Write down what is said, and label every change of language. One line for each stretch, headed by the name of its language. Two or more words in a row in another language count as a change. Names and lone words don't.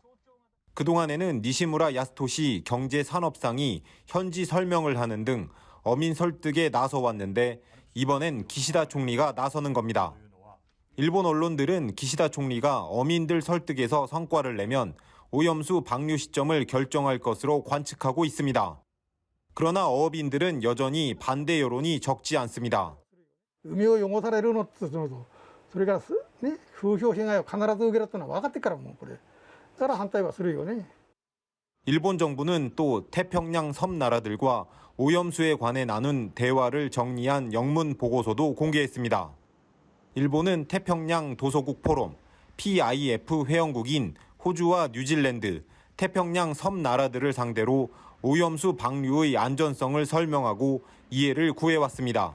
Korean: 그동안에는 니시무라 야스토시 경제산업상이 현지 설명을 하는 등 어민 설득에 나서왔는데 이번엔 기시다 총리가 나서는 겁니다. 일본 언론들은 기시다 총리가 어민들 설득에서 성과를 내면 오염수 방류 시점을 결정할 것으로 관측하고 있습니다. 그러나 어업인들은 여전히 반대 여론이 적지 않습니다.
Japanese: 海を汚されるのってそれからね風評被害を必ず受けるってのは分かってからもこれだから反対はするよね.
Korean: 일본 정부는 또 태평양 섬 나라들과 오염수에 관해 나눈 대화를 정리한 영문 보고서도 공개했습니다. 일본은 태평양 도서국 포럼, PIF 회원국인 호주와 뉴질랜드, 태평양 섬 나라들을 상대로 오염수 방류의 안전성을 설명하고 이해를 구해왔습니다.